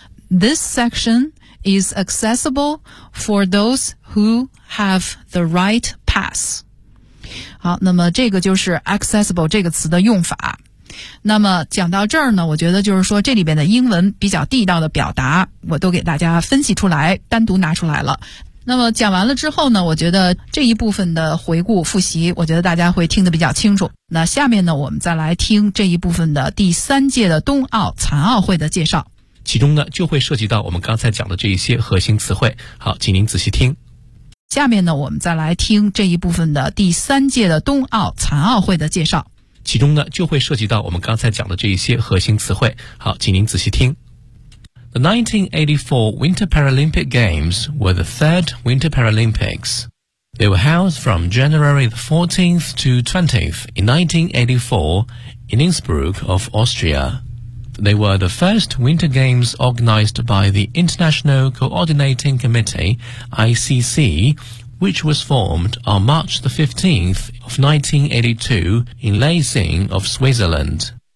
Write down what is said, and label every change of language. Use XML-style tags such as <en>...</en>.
<en>This section is accessible for those who have the right pass。</en> <zh>好，那么这个就是 accessible 这个词的用法。那么讲到这儿呢，我觉得就是说这里边的英文比较地道的表达我都给大家分析出来，单独拿出来了。那么讲完了之后呢，我觉得这一部分的回顾复习，我觉得大家会听得比较清楚。那下面呢，我们再来听这一部分的第三届的冬奥残奥会的介绍。其中呢，就会涉及到我们刚才讲的这一些核心词汇。好，请您仔细听。下面呢，我们再来听这一部分的第三届的冬奥残奥会的介绍。其中呢，就会涉及到我们刚才讲的这一些核心词汇。好，请您仔细听。</zh> <en>The 1984 Winter Paralympic Games were the third Winter Paralympics. They were held from January 14th to 20th in 1984 in Innsbruck of Austria. They were the first Winter Games organized by the International Coordinating Committee, ICC, which was formed on March the 15th of 1982 in Leising of Switzerland.</en>